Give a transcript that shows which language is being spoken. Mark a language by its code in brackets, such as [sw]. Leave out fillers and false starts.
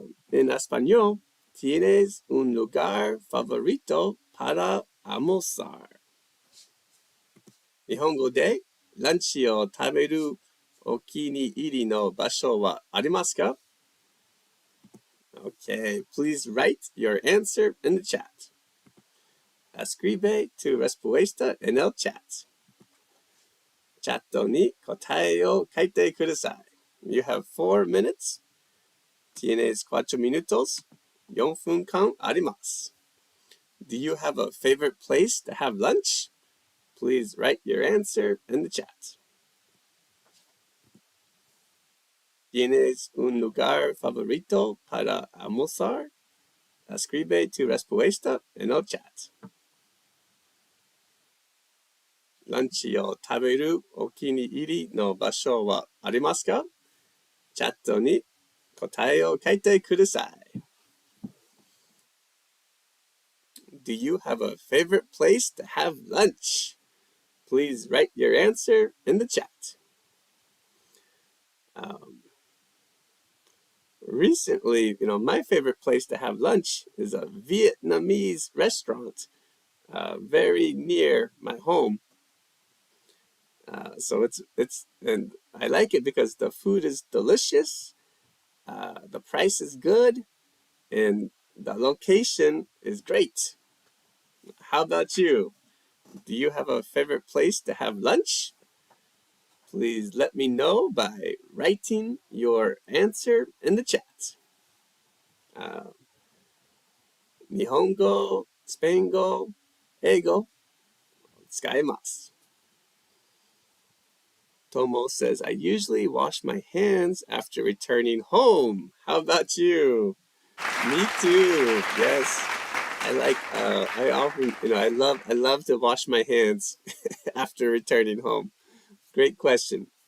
[es] En español, ¿tienes un lugar favorito para almorzar? [ja] 日本語でランチを食べるお気に入りの場所はありますか? [en] Okay, please write your answer in the chat. [es] Escribe tu respuesta en el chat. [ja] チャットに答えを書いてください. [en] You have 4 minutes. [es] Tienes 4 minutos. [ja] 4分間あります. [en] Do you have a favorite place to have lunch? Please write your answer in the chat. [es] ¿Tienes un lugar favorito para almorzar? Escribe tu respuesta en el chat. [ja] ランチを食べるお気に入りの場所はありますか? チャットに答えを書いてください. [en] Do you have a favorite place to have lunch? Please write your answer in the chat. Recently, my favorite place to have lunch is a Vietnamese restaurant very near my home. So and I like it because the food is delicious, the price is good, and the location is great. How about you? Do you have a favorite place to have lunch? Please let me know by writing your answer in the chat. [ja] 日本語、スペイン語、英語使えます. [en] Tomo says, I usually wash my hands after returning home. How about you? Me too. Yes. I often, I love to wash my hands after returning home. Great question.